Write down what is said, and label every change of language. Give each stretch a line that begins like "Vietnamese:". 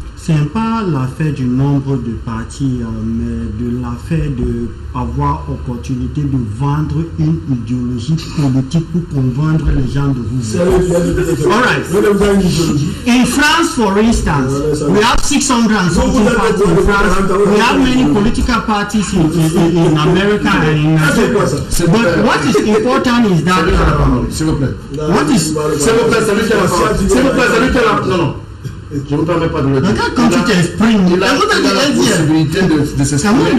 French: Ce n'est pas l'affaire du nombre de partis, mais de l'affaire d'avoir opportunité de vendre une idéologie politique pour convaincre les gens de vous.
English: All right. In France, for instance, we have 600 parties in France. We have many political parties in America and in Nigeria. But what is important is that...
French: S'il vous plaît.
English: What is...
French: S'il vous plaît, salut la... Non. Je ne vous permets pas de le dire. Quand tu t'exprimes, il a la possibilité de s'exprimer.